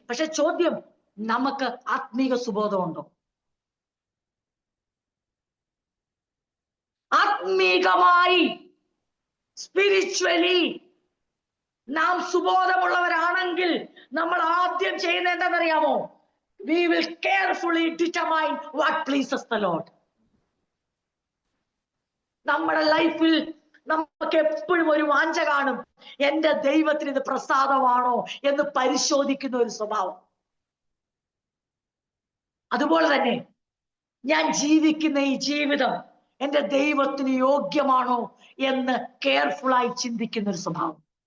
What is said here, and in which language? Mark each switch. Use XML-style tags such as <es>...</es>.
<ml>പക്ഷെ ചോദ്യം, നമുക്ക് ആത്മീക സുബോധമുണ്ടോ? ആത്മീകമായി സ്പിരിച്വലി നാം സുബോധമുള്ളവരാണെങ്കിൽ നമ്മൾ ആദ്യം ചെയ്യുന്ന എന്താണെന്നറിയാമോ?</ml> <en>We will carefully determine what pleases the Lord.</en> <ml>നമ്മുടെ ലൈഫിൽ നമുക്ക് എപ്പോഴും ഒരു വാഞ്ച കാണും, എന്റെ ദൈവത്തിന് ഇത് പ്രസാദമാണോ എന്ന് പരിശോധിക്കുന്ന ഒരു സ്വഭാവം. അതുപോലെ തന്നെ ഞാൻ ജീവിക്കുന്ന ഈ ജീവിതം എന്റെ ദൈവത്തിന് യോഗ്യമാണോ എന്ന് കെയർഫുള്ളായി ചിന്തിക്കുന്ന ഒരു സ്വഭാവം.</ml>